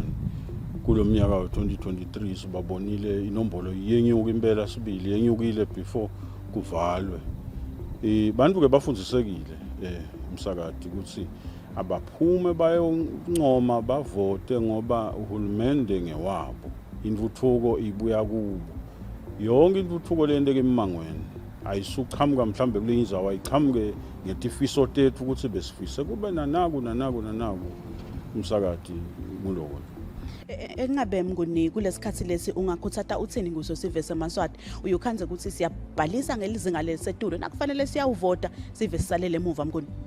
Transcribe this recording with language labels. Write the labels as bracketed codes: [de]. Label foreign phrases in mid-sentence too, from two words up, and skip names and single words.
[ss] Kulo mnyaka we-2023 sibabonile inombolo yenyuka impela sibili yenyukile before kuvalwe. Bantu ke bafundisekile umsakathi ukuthi abaphume bayoncoma bavote ngoba uhulumende ngewabo. Intuthuko ibuya kubo. Yonke intuthuko lenteke emangweni. Ayisuqhamuka mhlambe kulenye izawa iqhamuke ngetifiso tethu ukuthi besifise kube nanaku umsakathi kuloko. Engabe mnguni kulesikhathi lesi ungakhuthatha uthini kuso sive seMaswati uyukhanze ukuthi siyabhalisa ngelizinga lesetulu nakufanele siyawuvota sive sisalele emuva mnguni.